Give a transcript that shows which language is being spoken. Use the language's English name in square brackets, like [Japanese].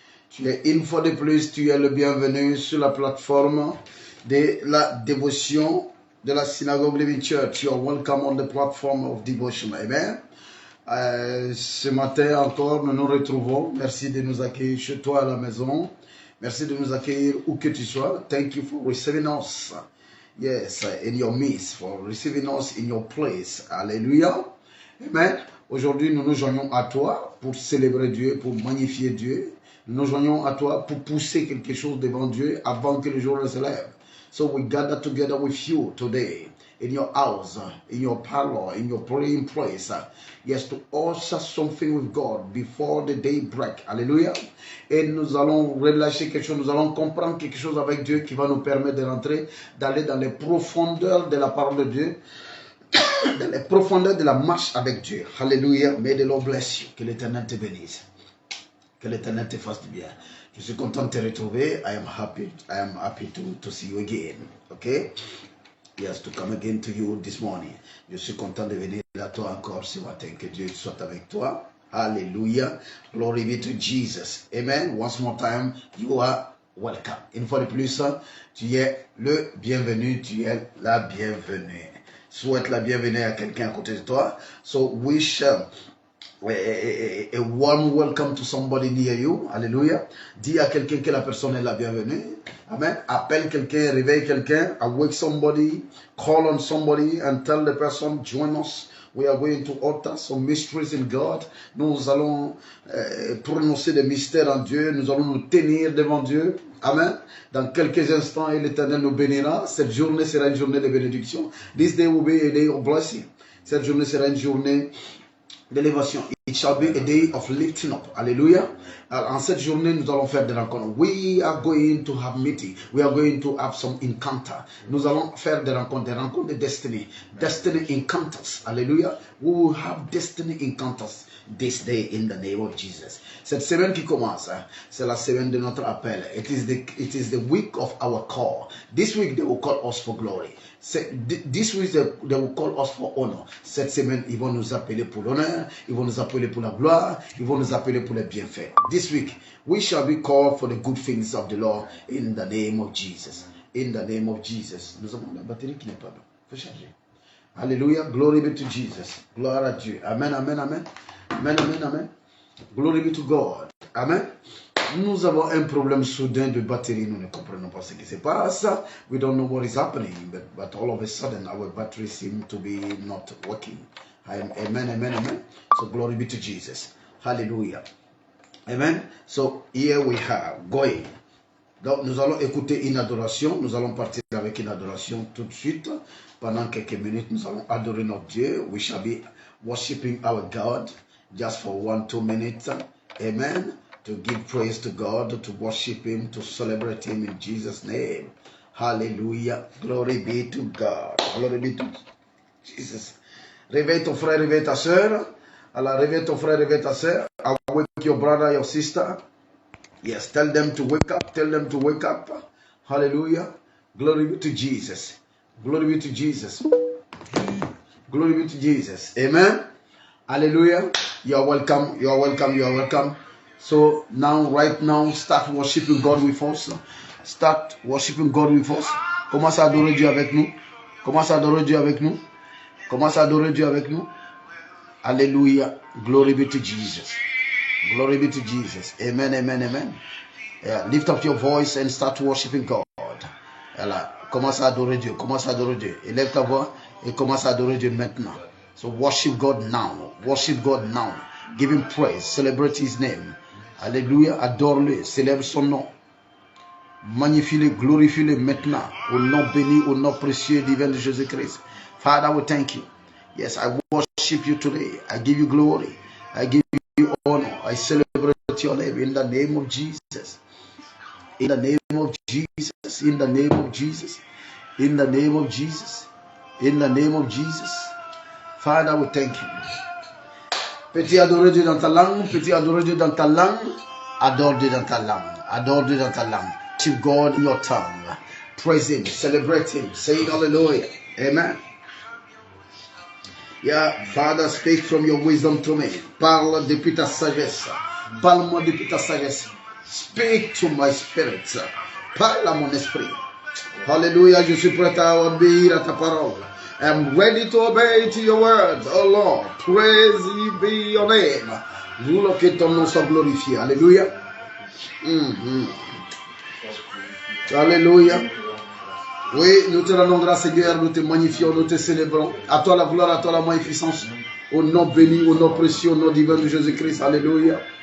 [French] Tu es une fois de plus, tu es le bienvenu sur la plateforme de la dévotion de la synagogue Living Church. [English] You are welcome on the platform of devotion. Amen. [French] Ce matin encore, nous nous retrouvons. Merci de nous accueillir chez toi à la maison. Merci de nous accueillir où que tu sois. [English] Thank you for receiving us. Yes, in your midst, for receiving us in your place. Alléluia. Amen. [French] Aujourd'hui, nous nous joignons à toi pour célébrer Dieu, pour magnifier Dieu. Nous nous joignons à toi pour pousser quelque chose devant Dieu avant que le jour ne se lève. [English] So we gather together with you today in your house, in your parlor, in your praying place. Yes, to usher something with God before the day break. Alléluia. [French] Et nous allons relâcher quelque chose, nous allons comprendre quelque chose avec Dieu qui va nous permettre de rentrer, d'aller dans les profondeurs de la parole de Dieu, dans les profondeurs de la marche avec Dieu. Alléluia. [English] May the Lord bless you. [French] Que l'Éternel te bénisse. Que l'Éternel te fasse du bien. Je suis content de te retrouver. [English] I am happy to see you again. Okay? Yes, to come again to you this morning. [French] Je suis content de venir à toi encore ce matin. Que Dieu soit avec toi. Hallelujah. [English] Glory be to Jesus. [French] Amen. [English] Once more time, you are welcome. [French] Une fois de plus, tu es le bienvenu, tu es la bienvenue. Souhaite la bienvenue à quelqu'un à côté de toi. [English] So wish a warm welcome to somebody near you. Alléluia. [French] Dis à quelqu'un que la personne est la bienvenue. [English] Amen. [French] Appelle quelqu'un, réveille quelqu'un, [English] awake somebody, call on somebody and tell the person, join us. We are going to utter some mysteries in God. [French] Nous allons prononcer des mystères en Dieu. Nous allons nous tenir devant Dieu. Amen. Dans quelques instants, l'Éternel nous bénira. Cette journée sera une journée de bénédiction. [English] This day will be a day of blessing. [French] Cette journée sera une journée d'élévation. [English] It shall be a day of lifting up. Alléluia. [French] En cette journée, nous allons faire des rencontres. [English] We are going to have meeting. We are going to have some encounter. [French] Nous allons faire des rencontres de destiny. [English] Destiny encounters. Alléluia. We will have destiny encounters this day in the name of Jesus. [French] Cette semaine qui commence, c'est la semaine de notre appel. [English] It is the week of our call. This week they will call us for glory. This week they will call us for honor. [French] Cette semaine, ils vont nous appeler pour l'honneur, ils vont nous appeler pour la gloire, ils vont nous appeler pour les bienfaits. [English] This week, we shall be called for the good things of the Lord in the name of Jesus. In the name of Jesus. [French] Nous avons la batterie qui n'est pas bonne. Il faut charger. [English] Alléluia. Glory be to Jesus. [French] Gloire à Dieu. [English] Amen, amen, amen. Amen, amen, amen. Glory be to God. Amen. [French] Nous avons un problème soudain de batterie. Nous ne comprenons pas ce qui se passe. [English] We don't know what is happening. But all of a sudden, our battery seems to be not working. Amen, amen, amen. So glory be to Jesus. Hallelujah. Amen. So here we are going. [French] Donc nous allons écouter une adoration. Nous allons partir avec une adoration tout de suite. Pendant quelques minutes, nous allons adorer notre Dieu. [English] We shall be worshiping our God just for 1-2 minutes. Amen. To give praise to God, to worship Him, to celebrate Him in Jesus' name. Hallelujah. Glory be to God. Glory be to Jesus. [French] Réveille ton frère, réveille ta soeur. Alors, réveille ton frère, réveille ta soeur. [English] Awake your brother, your sister. Yes, tell them to wake up. Tell them to wake up. Hallelujah. Glory be to Jesus. Glory be to Jesus. Glory be to Jesus. Amen. Hallelujah. You are welcome. You are welcome. You are welcome. So now, right now, start worshiping God with us. Start worshiping God with us. [French] Commence à adorer Dieu avec nous. Commence à adorer Dieu avec nous. Commence à adorer Dieu avec nous. [English] Alléluia. Glory be to Jesus. Glory be to Jesus. Amen, amen, amen. Yeah, lift up your voice and start worshiping God. [French] Voilà. Commence à adorer Dieu. Commence à adorer Dieu. Élève ta voix et commence à adorer Dieu maintenant. [English] So worship God now. Worship God now. Give Him praise. Celebrate His name. [French] Alléluia. Adore-le. Célèbre son nom. Magnifie-le. Glorifie-le maintenant. Au nom béni, au nom précieux et divin de Jésus-Christ. [English] Father, we thank you. Yes, I worship you today. I give you glory. I give you honor. I celebrate your name in the name of Jesus. In the name of Jesus. In the name of Jesus. In the name of Jesus. In the name of Jesus. Father, we thank you. [French] Petit adorer Dieu dans ta langue. Petit adorer Dieu dans ta langue. Adore Dieu dans ta langue. Adore Dieu dans ta langue. [English] To God in your tongue. Praise Him. Celebrate Him. Say hallelujah. Amen. Yeah, Father, speak from your wisdom to me. [French] Parle depuis ta sagesse. Parle-moi depuis ta sagesse. [English] Speak to my spirit. [French] Parle à mon esprit. [English] Hallelujah. [French] Je suis prêt à obéir à ta parole. [English] I'm ready to obey to your words. Oh Lord, praise be your name. [French] Voulons que ton nom soit glorifié. Alléluia. Alléluia. Oui, nous te rendons grâce, Seigneur, nous te magnifions, nous te célébrons. À toi la gloire, à toi la magnificence. Au nom béni, au nom précieux, au nom divin de Jésus-Christ. Alléluia.